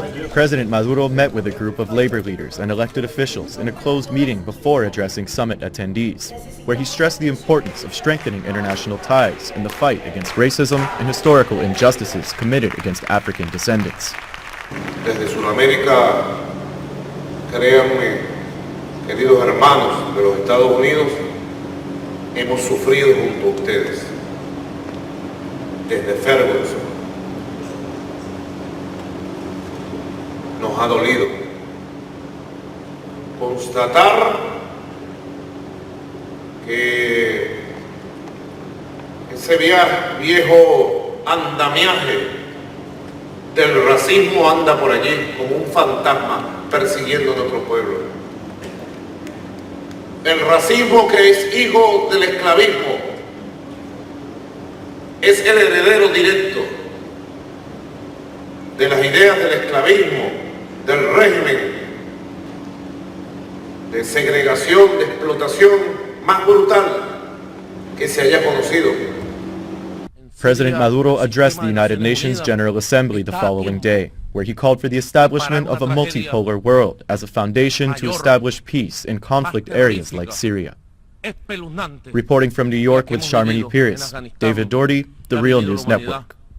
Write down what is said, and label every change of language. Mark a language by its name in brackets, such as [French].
[English] President Maduro met with a group of labor leaders and elected officials in a closed meeting before addressing summit attendees, where he stressed the importance of strengthening international ties in the fight against racism and historical injustices committed against African descendants. [Spanish] Desde Sudamérica, créanme, queridos hermanos de los Estados Unidos, hemos sufrido junto a ustedes desde Ferguson. Nos ha dolido constatar que ese viejo andamiaje del racismo anda por allí como un fantasma persiguiendo a nuestro pueblo. El racismo, que es hijo del esclavismo, es el heredero directo de las ideas del esclavismo, del régimen de segregación, de explotación más brutal que se haya conocido. [English] President Maduro addressed the United Nations General Assembly the following day, where he called for the establishment of a multipolar world as a foundation to establish peace in conflict areas like Syria. Reporting from New York with Sharmini Pires, David Doherty, The Real News Network.